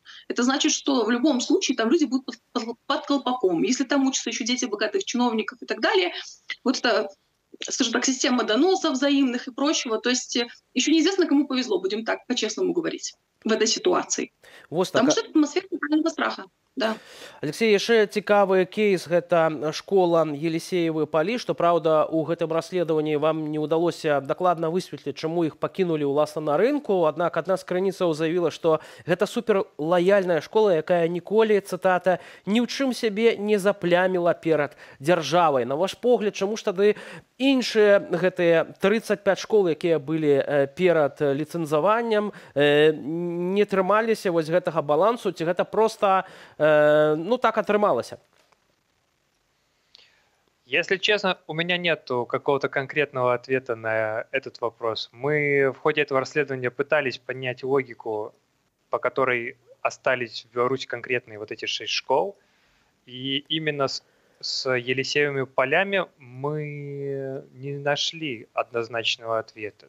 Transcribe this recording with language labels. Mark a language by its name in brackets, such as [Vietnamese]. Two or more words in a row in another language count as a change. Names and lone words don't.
[Russian] Это значит, что в любом случае там люди будут под колпаком. Если там учатся еще дети богатых чиновников и так далее, вот это скажем так, система доносов взаимных и прочего. То есть еще неизвестно, кому повезло, будем так по-честному говорить, в этой ситуации. Вот Потому так. что это атмосфера тотального страха. Да. [Belarusian] Алексей, яшчэ цікавы кейс, гэта школа Елисеевы палі, што праўда у гэтым расследаванні вам не ўдалося дакладна высветліць, чаму іх пакінулі ўласна на рынку, аднак адна з крыніцаў заявіла, што гэта суперлаяльная школа, якая ніколі, цытата, ні ў чым сябе не запляміла перад дзяржавай. На ваш погляд, чаму ж тады іншыя гэтыя 35 школ, якія былі перад ліцэнзаваннем, не трымаліся вось гэтага балансу, ці гэта проста ну, так отрымалось? [Russian] Если честно, у меня нет какого-то конкретного ответа на этот вопрос. Мы в ходе этого расследования пытались понять логику, по которой остались в Беларуси конкретные вот эти 6 школ. И именно с Елисеевыми полями мы не нашли однозначного ответа.